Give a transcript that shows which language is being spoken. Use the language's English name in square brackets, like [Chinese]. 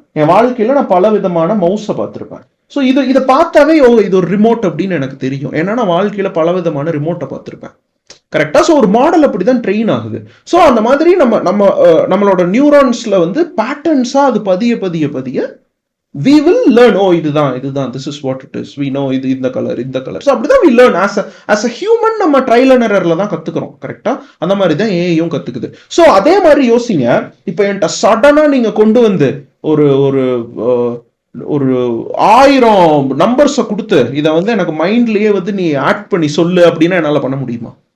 [Tamil] என் வாழ்க்கையில நான் பல விதமான மவுஸை பார்த்துருப்பேன். ஸோ இதை பார்த்தாவே இது ஒரு ரிமோட் அப்படின்னு எனக்கு தெரியும். ஏன்னா நான் வாழ்க்கையில பல விதமான ரிமோட்டை பார்த்துருப்பேன். கரெக்டா? ஸோ ஒரு மாடல் அப்படிதான் ட்ரெயின் ஆகுது. ஸோ அந்த மாதிரி நம்மளோட நியூரான்ஸ்ல வந்து பேட்டர்ன்ஸா அது பதிய [English] we will learn, [Tamil] oh இதுதான் [English] this is what it is, we know [Tamil] இது இந்த கலர். [English] so [Tamil] அப்படிதான் [English] we learn as a human. [Tamil] நம்ம ட்ரையல் அண்ட் எரர்ல தான் கத்துக்கிறோம். கரெக்டா? அந்த மாதிரி தான் ஏஐயும் கத்துக்குது. ஸோ அதே மாதிரி யோசிங்க, இப்போ என்கிட்ட சடனா நீங்க கொண்டு வந்து ஒரு ஒரு ஒரு 1000 நம்பர்ஸை கொடுத்து இதை வந்து எனக்கு மைண்ட்லயே வந்து நீ ஆட் பண்ணி சொல்லு அப்படின்னா என்னால பண்ண முடியுமா?